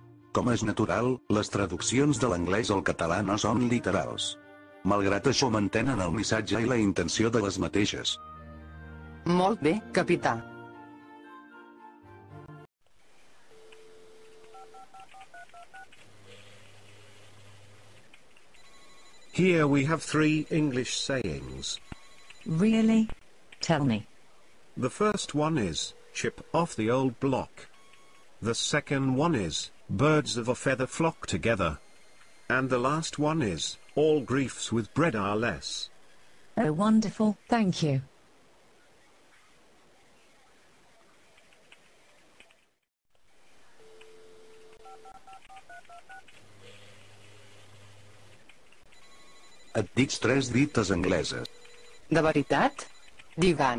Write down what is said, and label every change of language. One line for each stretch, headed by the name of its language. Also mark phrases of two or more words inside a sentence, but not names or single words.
Catalan: Com és natural, les traduccions de l'anglès al català no són literals. Malgrat això mantenen el missatge i la intenció de les mateixes. Molt bé, capità.
English: Here we have 3 English sayings. Really? Tell me. The first one is, chip off the old block. The second one is, birds of a feather flock together. And the last one is, all griefs with bread are less. Oh, wonderful, thank you.
Catalan: Et dic 3 dites angleses. De veritat? Digue'm.